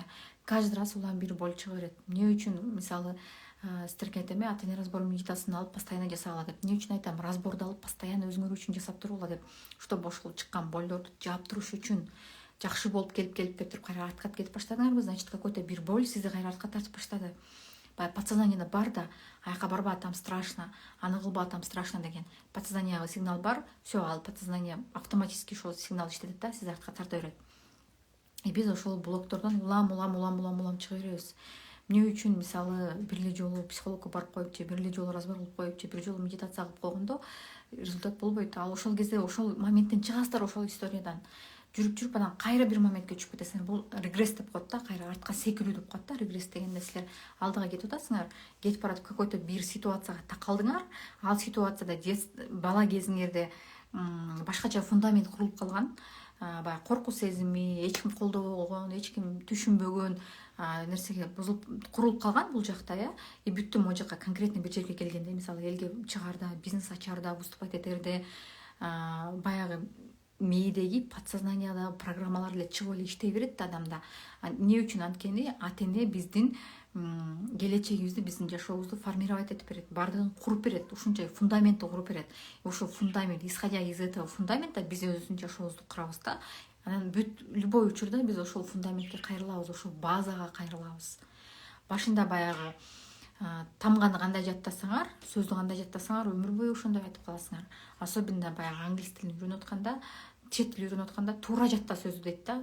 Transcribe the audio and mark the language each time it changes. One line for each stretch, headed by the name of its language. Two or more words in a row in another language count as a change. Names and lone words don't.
Russian: Каждый раз
Kyrgyz: улам бир боль чыга берет. Эмне үчүн, мисалы, сиздерге айтам, ата эне разбор медитациясын алып постоянно жасагыла деп. Эмне үчүн айтам, разборду алып постоянно өзүңөр үчүн жасап турула деп. Чтобы ошол чыккан болдорду жаап туруш үчүн, жакшы болуп келип туруп кайра артка кетип баштадыңарбы,
Russian: значит, какой-то
Kyrgyz: бир боль сизди кайра артка тартып баштады. Подсознаниеда бар да, аяка барба,
Russian: там страшно,
Kyrgyz: аны кылба,
Russian: там страшно деген.
Kyrgyz: Подсознанияга сигнал бар, все, ал подсознание автоматически ошол сигнал иштетет да, сизди артка тарта берет. И биз ошол блоктордон улам чыга беребиз. Эмне үчүн, мисалы, бир эле жолу психологко барып коюп же, бир эле жолу разбор кылып коюп же, бир жолу медитация кылып койгондо результат болбойт. Ал ошол кезде, ошол моменттен чыгасыздар, ошол историядан. Жүрүп анан кайра бир моментке түшүп кетесиңер. Бул регресс деп коет да, кайра артка секирүү деп коет да. Регресс дегенде силер алдыга кетип атасыңар, кетип баратып какой-то бир ситуацияга такалдыңар. Ал ситуацияда бала кезиңерде башкача фундамент курулуп калган, баягы коркуу сезими, эч ким колдобогон, эч ким түшүнбөгөн нерсеге курулуп калган бул жакта, И бүттү могу жака конкретно бир жерге келгенде, мисалы, элге чыгаарда, бизнес ачаарда, выступать этерде, баягы мээдеги подсознанияда программалар эле чыгып эле иштей берет да адамда. Эмне үчүн? Анткени ата эне биздин келечегибизди, биздин жашообузду формировать этип берет, баардыгын куруп берет, ушунча фундаментти куруп берет. Ошол фундамент,
Russian: исходя из этого фундамента
Kyrgyz: биз өзүбүздүн жашообузду курабыз да. Анан любой учурда биз ошол фундаментке кайрылабыз, ошол базага кайрылабыз. Башында баягы тамганы кандай жаттасаңар, сөздү кандай жаттасаңар, өмүр бою ошондой айтып каласыңар. Особенно баягы англис тилин үйрөнүп атканда, чет тил үйрөнүп атканда туура жатта сөздү дейт да.